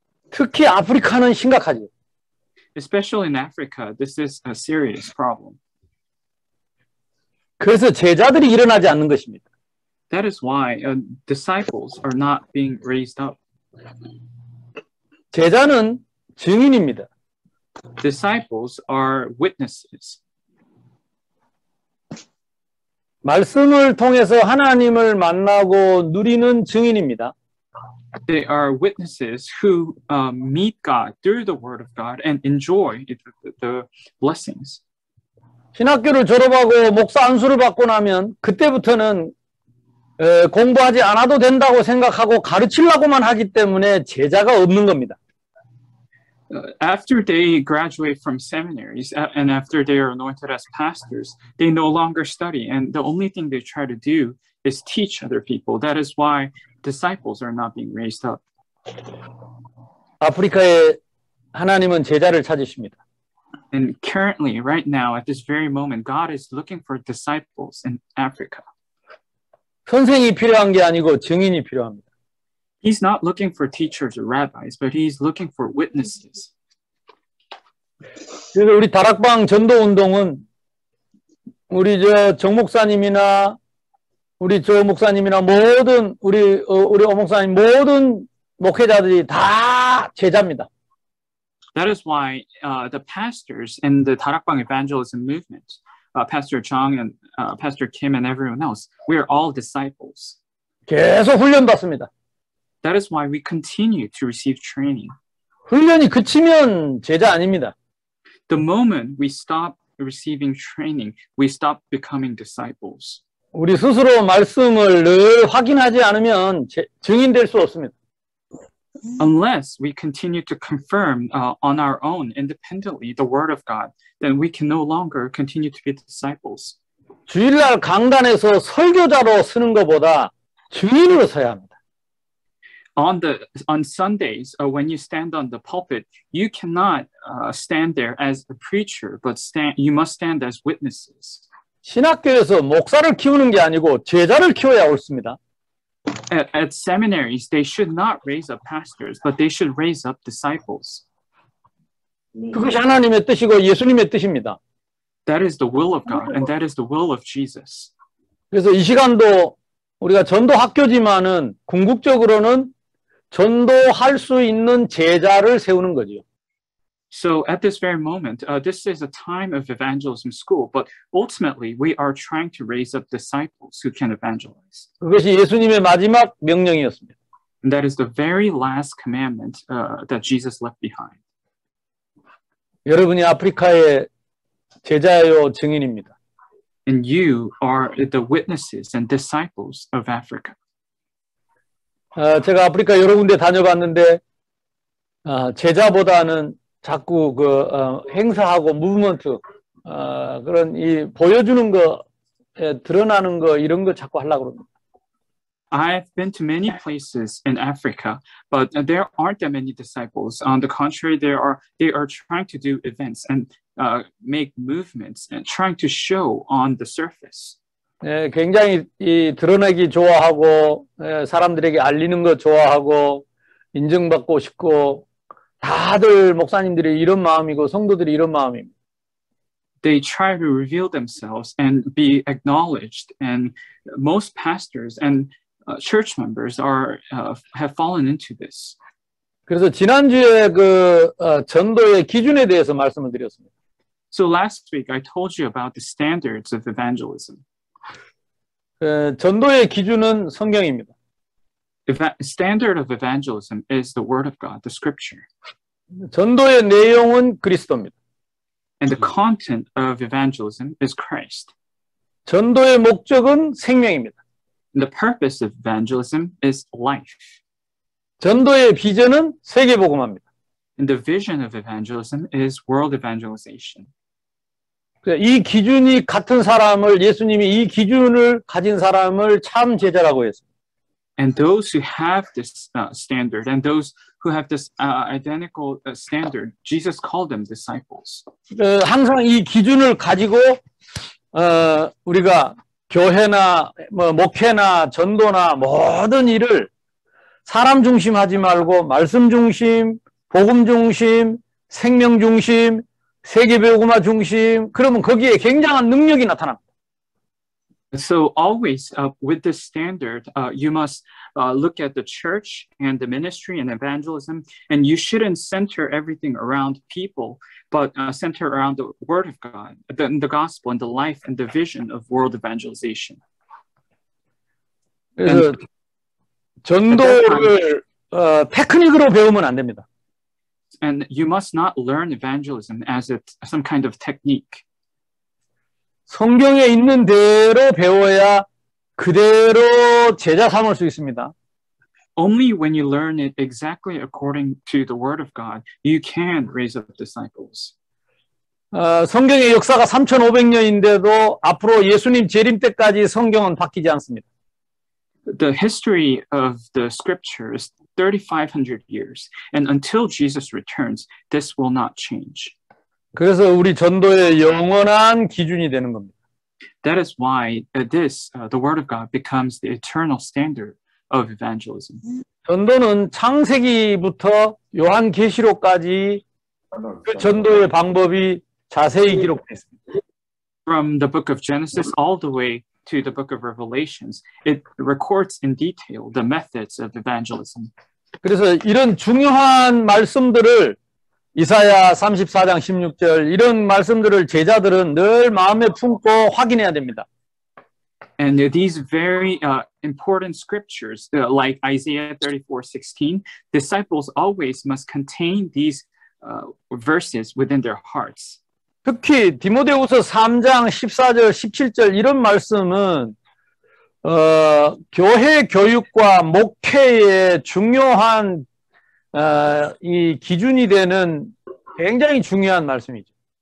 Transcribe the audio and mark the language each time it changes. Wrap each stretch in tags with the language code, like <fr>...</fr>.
<ko>특히 아프리카는 심각하죠.</ko> <en>Especially in Africa, this is a serious problem.</en> <ko>그래서 제자들이 일어나지 않는 것입니다.</ko> <en>That is why disciples are not being raised up.</en> <ko>제자는 증인입니다.</ko> <en>Disciples are witnesses.</en> <ko>말씀을 통해서 하나님을 만나고 누리는 증인입니다.</ko> <en>They are witnesses who meet God through the Word of God and enjoy the blessings.</en> <ko>신학교를 졸업하고 목사 안수를 받고 나면 그때부터는 공부하지 않아도 된다고 생각하고 가르치려고만 하기 때문에 제자가 없는 겁니다.</ko> <en>After they graduate from seminaries and after they are anointed as pastors, they no longer study. And the only thing they try to do is teach other people. That is why disciples are not being raised up.</en> <ko>아프리카에 하나님은 제자를 찾으십니다.</ko> <en>And currently, right now, at this very moment, God is looking for disciples in Africa.</en> <ko>선생이 필요한 게 아니고 증인이 필요합니다.</ko> <en>He's not looking for teachers or rabbis, but he's looking for witnesses.</en> <ko>그래서 우리 다락방 전도 운동은 우리 정 목사님이나 우리 조 목사님이나 모든 우리 오 목사님 모든 목회자들이 다 제자입니다.</ko> <en>That is why the pastors in the Darakbang evangelism movement, Pastor Chang and Pastor Kim and everyone else, we are all disciples.</en> <ko>계속 훈련 받습니다.</ko> <en>That is why we continue to receive training.</en> <ko>훈련이 그치면 제자 아닙니다.</ko> <en>The moment we stop receiving training, we stop becoming disciples.</en> <ko>우리 스스로 말씀을 늘 확인하지 않으면 증인될 수 없습니다.</ko> <en>Unless we continue to confirm on our own independently the word of God, then we can no longer continue to be disciples.</en> <ko>주일날 강단에서 설교자로 서는 것보다 증인으로 서야 합니다.</ko> <en>On Sundays, when you stand on the pulpit, you cannot stand there as a preacher, but you must stand as witnesses.</en> <ko>신학교에서 목사를 키우는 게 아니고 제자를 키워야 옳습니다.</ko> <en>At seminaries, they should not raise up pastors, but they should raise up disciples.</en> <ko>그것이 하나님의 뜻이고 예수님의 뜻입니다.</ko> <en>That is the will of God, and that is the will of Jesus.</en> <ko>그래서 이 시간도 우리가 전도 학교지만은 궁극적으로는 전도할 수 있는 제자를 세우는 거죠.</ko> <en>So at this very moment, this is a time of evangelism school, but ultimately we are trying to raise up disciples who can evangelize.</en> <ko>그것이 예수님의 마지막 명령이었습니다.</ko> <en>And that is the very last commandment that Jesus left behind.</en> <ko>여러분이 아프리카의 제자요 증인입니다.</ko> <en>And you are the witnesses and disciples of Africa.</en> <ko>제가 아프리카 여러 군데 다녀봤는데 제자보다는 자꾸 행사하고 무브먼트 그런 이 보여주는 거 드러나는 거 이런 거 자꾸 하려고 그럽니다.</ko> <en>I've been to many places in Africa, but there aren't that many disciples. On the contrary, they are trying to do events and make movements and trying to show on the surface.</en> <ko>굉장히 이 드러내기 좋아하고 사람들에게 알리는 거 좋아하고 인정받고 싶고 다들 목사님들이 이런 마음이고 성도들이 이런 마음입니다.</ko> <en>They try to reveal themselves and be acknowledged, and most pastors and church members have fallen into this.</en> <ko>그래서 지난주에 전도의 기준에 대해서 말씀을 드렸습니다.</ko> <en>So last week I told you about the standards of evangelism.</en> <ko>전도의 기준은 성경입니다.</ko> <en>Standard of evangelism is the word of God, the scripture.</en> <ko>전도의 내용은 그리스도입니다.</ko> <en>And the content of evangelism is Christ.</en> <ko>전도의 목적은 생명입니다.</ko> <en>And the purpose of evangelism is life.</en> <ko>전도의 비전은 세계복음화입니다.</ko> <en>And the vision of evangelism is world evangelization.</en> <ko>이 기준이 같은 사람을 예수님이 이 기준을 가진 사람을 참 제자라고 했습니다.</ko> <en>And those who have this standard and those who have this identical standard, Jesus called them disciples.</en> <ko>항상 이 기준을 가지고 우리가 교회나 목회나 전도나 모든 일을 사람 중심하지 말고 말씀 중심, 복음 중심, 생명 중심, 세계복음화 중심, 그러면 거기에 굉장한 능력이 나타납니다.</ko> <en>So always with this standard, you must look at the church and the ministry and evangelism, and you shouldn't center everything around people, but center around the word of God, the gospel and the life and the vision of world evangelization.</en> <ko>그래서 전도를 테크닉으로 배우면 안 됩니다.</ko> <en>And you must not learn evangelism as some kind of technique.</en> <ko>성경에 있는 대로 배워야 그대로 제자 삼을 수 있습니다.</ko> <en>Only when you learn it exactly according to the word of God, you can raise up disciples.</en> <ko>성경의 역사가 3,500년인데도 앞으로 예수님 재림 때까지 성경은 바뀌지 않습니다.</ko> <en>The history of the scripture is 3,500 years, and until Jesus returns, this will not change.</en> <ko>그래서 우리 전도의 영원한 기준이 되는 겁니다.</ko> <en>That is why the word of God becomes the eternal standard of evangelism.</en> <ko>전도는 창세기부터 요한계시록까지 그 전도의 방법이 자세히 기록되어 있습니다.</ko> <en>From the book of Genesis all the way to the book of Revelations, it records in detail the methods of evangelism.</en> <ko>그래서 이런 중요한 말씀들을 이사야 34장 16절 이런 말씀들을 제자들은 늘 마음에 품고 확인해야 됩니다.</ko> <en>And these very important scriptures, like Isaiah 34:16, disciples always must contain these verses within their hearts.</en> <ko>특히 디모데후서 3장 14절, 17절 이런 말씀은 교회 교육과 목회의 중요한 이 기준이 되는 굉장히 중요한 말씀이죠.</ko>